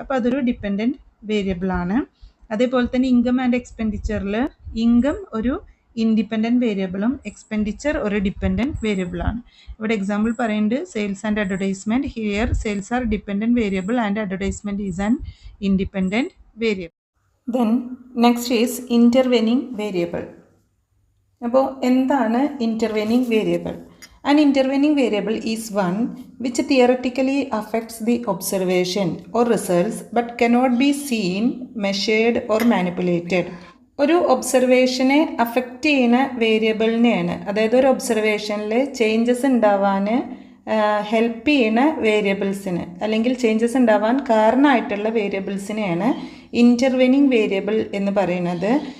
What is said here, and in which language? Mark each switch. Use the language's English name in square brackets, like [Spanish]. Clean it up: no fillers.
[Malayalam] അപ്പോൾ അതൊരു ഡിപ്പെൻഡൻറ്റ് വേരിയബിളാണ്. അതേപോലെ തന്നെ ഇൻകം ആൻഡ് എക്സ്പെൻഡിച്ചറിൽ ഇൻകം ഒരു ഇൻഡിപെൻഡൻറ്റ് വേരിയബിളും എക്സ്പെൻഡിച്ചർ ഒരു ഡിപ്പെൻഡൻറ്റ് വേരിയബിളാണ്. ഇവിടെ എക്സാമ്പിൾ പറയുന്നുണ്ട് [English] Sales and advertisement. Here sales are dependent variable and advertisement is an independent variable. Then next is intervening variable. [Malayalam] അപ്പോൾ എന്താണ് ഇൻ്റർവെനിങ് variable? [English] An intervening variable is one which theoretically affects the observation or results but cannot be seen, measured or manipulated. [Malayalam] ഒരു ഒബ്സർവേഷനെ affect ചെയ്യുന്ന വേരിയബിളിനെയാണ്, അതായത് ഒരു ഒബ്സർവേഷനിൽ changes ഉണ്ടാവാൻ help ചെയ്യുന്ന വേരിയബിൾസിന് അല്ലെങ്കിൽ changes ഉണ്ടാവാൻ കാരണമായിട്ടുള്ള വേരിയബിൾസിനെയാണ് ഇൻ്റർവെനിങ് വേരിയബിൾ എന്ന് പറയുന്നത്.